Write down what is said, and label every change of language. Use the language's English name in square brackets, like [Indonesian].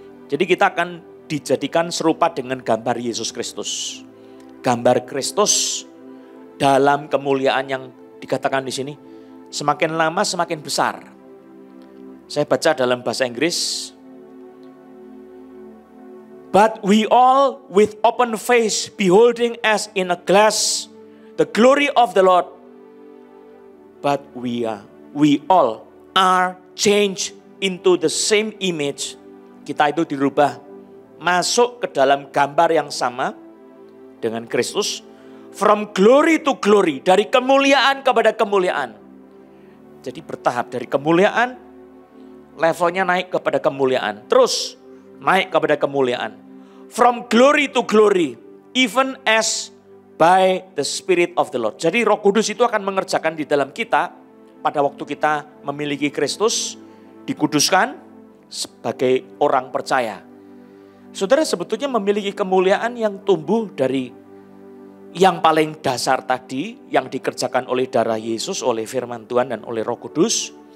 [Indonesian] Jadi kita akan dijadikan serupa dengan gambar Yesus Kristus. Gambar Kristus dalam kemuliaan yang dikatakan di sini semakin lama semakin besar. Saya baca dalam bahasa Inggris. [English] But we all with open face beholding as in a glass the glory of the Lord. But we all are changed into the same image. [Indonesian] Kita itu dirubah masuk ke dalam gambar yang sama dengan Kristus. [English] From glory to glory, [Indonesian] dari kemuliaan kepada kemuliaan. Jadi bertahap dari kemuliaan, levelnya naik kepada kemuliaan. Terus naik kepada kemuliaan. [English] From glory to glory, even as by the Spirit of the Lord. [Indonesian] Jadi Roh Kudus itu akan mengerjakan di dalam kita pada waktu kita memiliki Kristus, dikuduskan sebagai orang percaya. Saudara sebetulnya memiliki kemuliaan yang tumbuh dari yang paling dasar tadi, yang dikerjakan oleh darah Yesus, oleh firman Tuhan dan oleh Roh Kudus.